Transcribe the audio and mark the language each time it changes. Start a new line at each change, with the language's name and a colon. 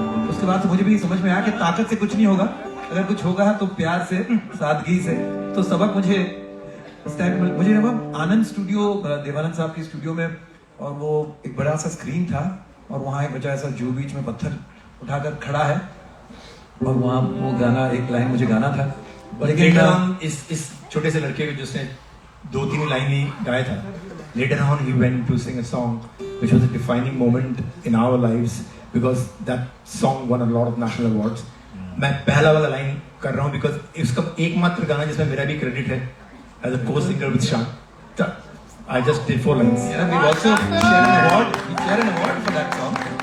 Hindi: उसके बाद से मुझे भी समझ में आया कि ताकत से कुछ नहीं होगा अगर कुछ होगा तो प्यार से सादगी से. तो सबक मुझे उस टाइम मुझे ना आनंद स्टूडियो देवानंद साहब की स्टूडियो में और वो एक बड़ा सा स्क्रीन था और वहाँ एक बच्चा ऐसा जू बीच में पत्थर उठाकर खड़ा है और वहाँ वो गाना एक लाइन मुझे गाना था. लेकिन इस छोटे से लड़के को जिसने 2-3 लाइन ही गाया था
English: later on he went to sing a song which was a defining moment in our lives because that song won a lot of national awards.
Hindi: मैं पहला वाला लाइन कर रहा हूँ because इसका एकमात्र गाना जिसमें मेरा भी क्रेडिट है
English: as a co-singer with Shan. I just did 4 lines. Yeah, we also share an award. We share an award for that song.